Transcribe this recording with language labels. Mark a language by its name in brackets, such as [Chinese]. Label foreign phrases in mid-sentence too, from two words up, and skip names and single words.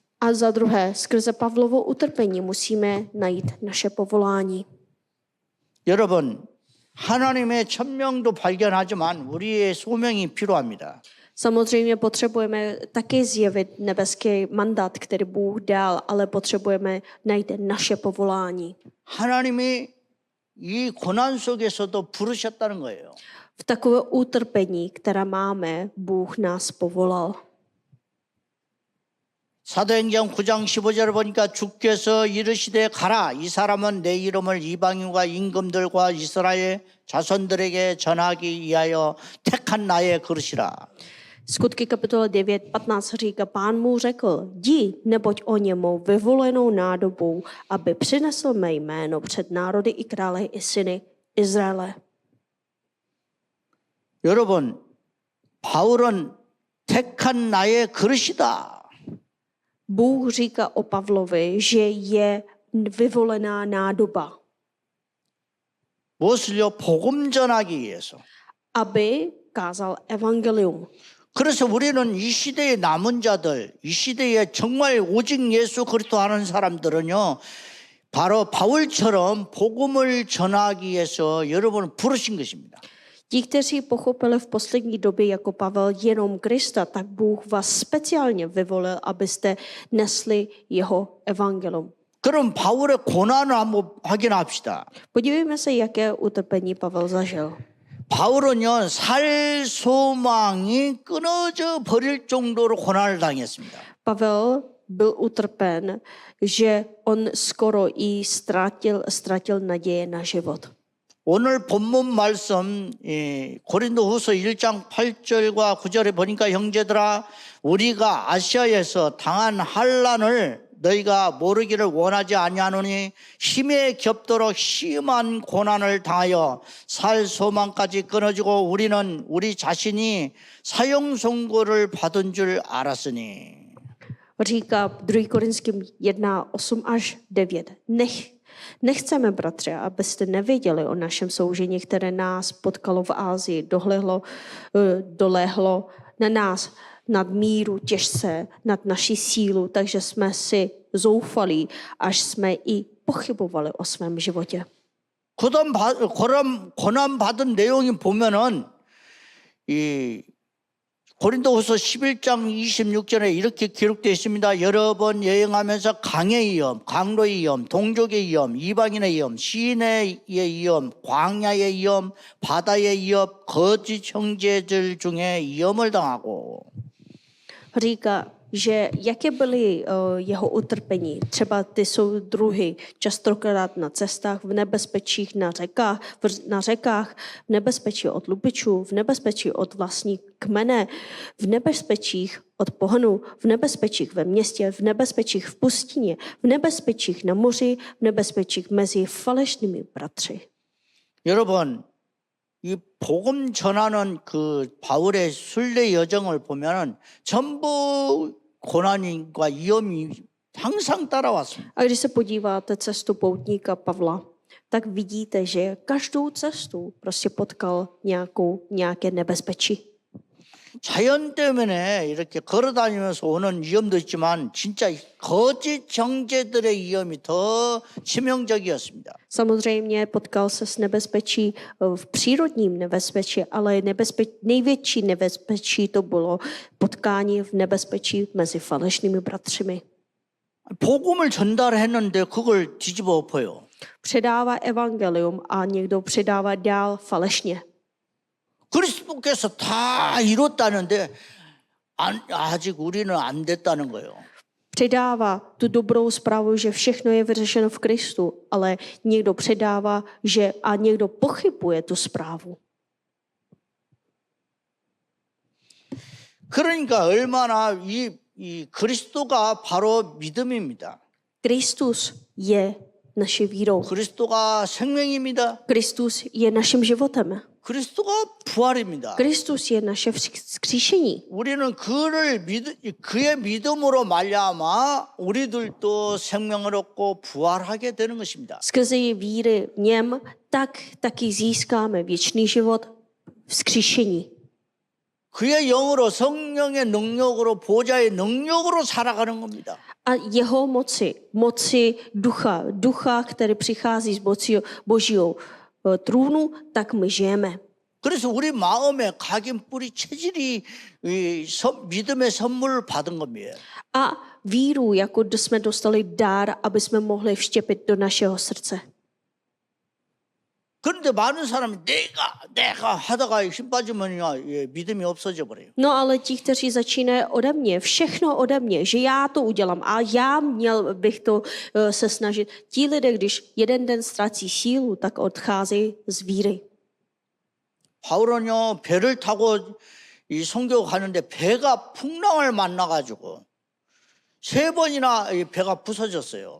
[Czech] A za druhé, skrze Pavlovo utrpení musíme najít naše povolání. [Korean] 여러분, 하나님의 천명도 발견하지만 우리의 소명이 필요합니다. [Czech] Samozřejmě potřebujeme taky zjevit nebeský mandát, který Bůh dal, ale potřebujeme najít naše povolání. [Korean] 하나님이 이 고난 속에서도 부르셨다는 거예요. [Czech] V takové utrpení, které máme, Bůh nás povolal. [Korean] 사도행전 9장 15절을 보니까 주께서 이르시되 가라 이 사람은 내 이름을 이방인과 임금들과 이스라엘 자손들에게 전하기 위하여 택한 나의 그릇이라. [Czech] Skutky kapitola 9:15 říká, Pán mu řekl, jdi, neboť o němu vyvolenou nádobou, aby přinesl mé jméno před národy i krále i syny Izraele. [Korean] 여러분, 바울은 택한 나의 그릇이다. [Czech] Bůh říká o Pavlovi, že je vyvolená nádoba, [Korean] 무엇을요? 복음 전하기 위해서. [Czech] aby kázal evangelium. [Korean] 그래서 우리는 이 시대의 남은 자들, 이 시대에 정말 오직 예수 그리스도 하는 사람들은요, 바로 바울처럼 복음을 전하기 위해서 여러분을 부르신 것입니다. [Czech] Ti, kteří pochopili v poslední době jako Pavel jenom Krista, tak Bůh vás speciálně vyvolil, abyste nesli jeho evangelium. [Korean] 그럼 바울의 고난을 한번 확인합시다. [Czech] Podívejme se, jaké utrpení Pavel zažil. [Korean] 바울은요, 살 소망이 끊어져 버릴 정도로 고난을 당했습니다. [Czech] Pavel byl utrpen, že on skoro i ztratil naděje na život. [Korean] 오늘 본문 말씀 고린도후서 1장 8절과 9절에 보니까 형제들아 우리가 아시아에서 당한 환난을 너희가 모르기를 원하지 아니하노니 힘에 겹도록 심한 고난을 당하여 살 소망까지 끊어지고 우리는 우리 자신이 사형 선고를 받은 줄 알았으니. [Czech] Říká 2. Korinským 1:8-9. Nechceme, bratře, abyste nevěděli o našem soužení, které nás potkalo v Ázii, doléhlo na nás nad míru těžce, nad naši sílu, takže jsme si zoufali, až jsme i pochybovali o svém životě. [Korean] 고난 받은 내용이 보면은 이 고린도후서 11장 26절에 이렇게 기록되어 있습니다. 여러 번 여행하면서 강의 위험, 강로의 위험, 동족의 위험, 이방인의 위험, 시인의 위험, 광야의 위험, 바다의 위험, 거짓 형제들 중에 위험을 당하고. [Czech] Říká, že jaké byly jeho utrpení, třeba ty soudruhy, častokrát na cestách, v nebezpečích na řekách, v nebezpečí od lupičů, v nebezpečí od vlastní kmene, v nebezpečích od pohanů, v nebezpečích ve městě, v nebezpečích v pustině, v nebezpečích na moři, v nebezpečích mezi falešnými bratři. [Korean] 여러분, 이 복음 전하는 그 바울의 순례 여정을 보면은 전부 고난과 위험이 항상 따라왔습니다. [Czech] A když se podíváte cestu poutníka Pavla, tak vidíte, že každou cestu prostě potkal nějaké nebezpečí. [Korean] 자연 때문에 이렇게 걸어다니면서 오는 위험도 있지만 진짜 거짓 형제들의 위험이 더 치명적이었습니다. [Czech] Samozřejmě potkal se s nebezpečí v přírodním nebezpečí, ale největší nebezpečí to bylo potkání v nebezpečí mezi falešnými bratřimi. [Korean] 복음을 전달했는데 그걸 뒤집어 엎어요. [Czech] Předává evangelium a někdo předává dál falešně. [Korean] 그리스도께서 다 이뤘다는데 아직 우리는 안 됐다는 거예요. [Czech] Předává tu dobrou zprávu, že všechno je vyřešeno v Kristu, ale někdo předává, že a někdo pochybuje tu zprávu. [Korean] 그러니까 얼마나 이 그리스도가 바로 믿음입니다. [Czech] Kristus je naší vírou. [Korean] 그리스도가 생명입니다. [Czech] Kristus je naším životem. [Korean] 그리스도가 부활입니다. [Czech] Kristus je naše vzkříšení. [Korean] 우리는 그의 믿음으로 말미암아 우리들도 생명을 얻고 부활하게 되는 것입니다. [Czech] Skrze víry v něm, tak taky získáme věčný život, vzkříšení. [Korean] 그의 영으로 성령의 능력으로 보좌의 능력으로 살아가는 겁니다. [Czech] A jeho moci ducha, který přichází z Božího trůnu, tak my žijeme. [Korean] 그래서 우리 마음에 각인 뿌리 체질이 믿음의 선물을 받은 겁니다. [Czech] A víru, jako jsme dostali dár, aby jsme mohli vštěpit do našeho srdce. [Korean] 그런데 많은 사람이 내가 하다가 힘 빠지면 믿음이 없어져 버려요. [Czech] No ale ti, kteří začínají ode mě, všechno ode mě, že já to udělám a já měl bych to se snažit. Ti lidé, když jeden den ztrácí sílu, tak odcházejí z víry. [Korean] 바울은요 배를 타고 이 선교 가는데 배가 풍랑을 만나가지고 3번이나 이 배가 부서졌어요.